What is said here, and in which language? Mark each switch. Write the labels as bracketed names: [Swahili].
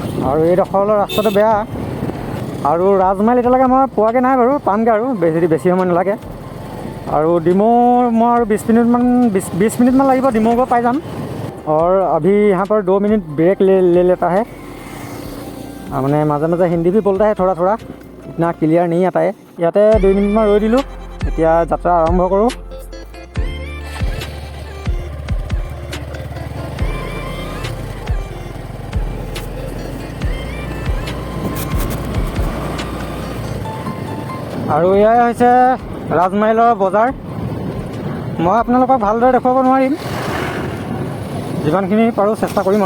[Assamese] আৰু এইডোখৰলৈ ৰাস্তাটো বেয়া। আৰু ৰাজমাইল এতিয়ালৈকে মই পোৱাগৈ নাই বাৰু, পামগৈ আৰু বেছি সময় নালাগে। আৰু ডিমৌ মই আৰু 20 मिनटমান লাগিব ডিমৌ গৈ পাই যাম। [Hindi] और अभी यहाँ पर 2 मिनट ब्रेक ले लेता है। মানে মাজে মাজে হিন্দী भी बोलता है थोड़ा थोड़ा, इतना क्लियर नहीं आता है। [Assamese] ইয়াতে 2 মিনিটমান ৰৈ দিলোঁ, এতিয়া যাত্ৰা আৰম্ভ কৰোঁ। আৰু এয়াই হৈছে ৰাজমাইলৰ বজাৰ। মই আপোনালোকক ভালদৰে দেখুৱাব নোৱাৰিম, যিমানখিনি পাৰোঁ চেষ্টা কৰিম।